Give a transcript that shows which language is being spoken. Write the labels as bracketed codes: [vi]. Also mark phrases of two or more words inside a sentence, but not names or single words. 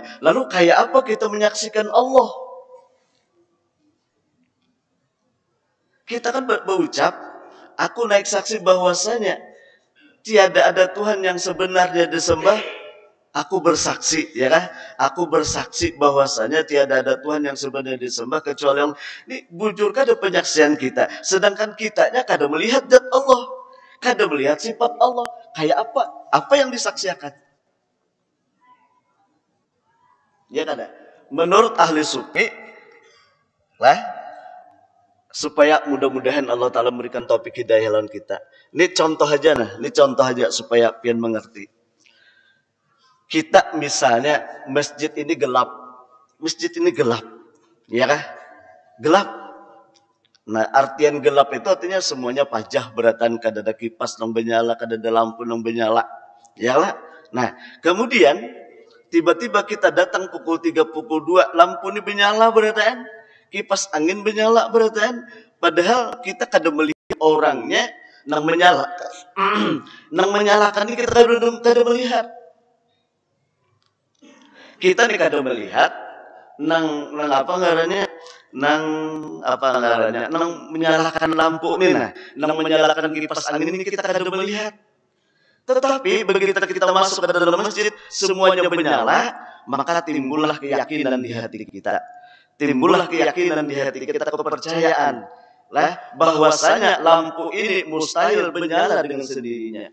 [id] Lalu kayak apa kita menyaksikan Allah? Kita kan berucap, aku naik saksi bahwasanya tiada ada Tuhan yang sebenarnya disembah. Aku bersaksi, ya kan? Aku bersaksi bahwasanya tiada ada Tuhan yang sebenarnya disembah kecuali Allah. [bjn] Ini bujur kada penyaksian kita. Sedangkan kitanya kada melihat zat Allah, kada melihat sifat Allah. Kayak apa? Apa yang disaksikan? Ya kada? [id] Menurut ahli sufi, lah, supaya mudah-mudahan Allah Ta'ala memberikan topik hidayah lawan kita. [bjn] Ini contoh aja nah, ini contoh aja supaya pian mengerti. Kita misalnya masjid ini gelap, ya kan? Gelap. Nah, artian gelap itu artinya semuanya pajah beratan, kada ada kipas nang benyala, kada ada lampu nang benyala, ya lah. Nah, kemudian tiba-tiba kita datang pukul 3, pukul 2, lampu ini benyala beratan, kipas angin benyala beratan, padahal kita kada melihat orangnya nang menyala, nang menyalakan ini kita kada melihat. Kita nih kada melihat nang apa ngarannya nang apa ngarannya, nang menyalakan lampu nih, nang menyalakan kipas angin ini kita kada melihat. [id] Tetapi begitu kita masuk ke dalam masjid, semuanya menyala, maka timbullah keyakinan di hati kita. Timbullah keyakinan di hati kita, kepercayaan lah bahwasanya lampu ini mustahil menyala dengan sendirinya.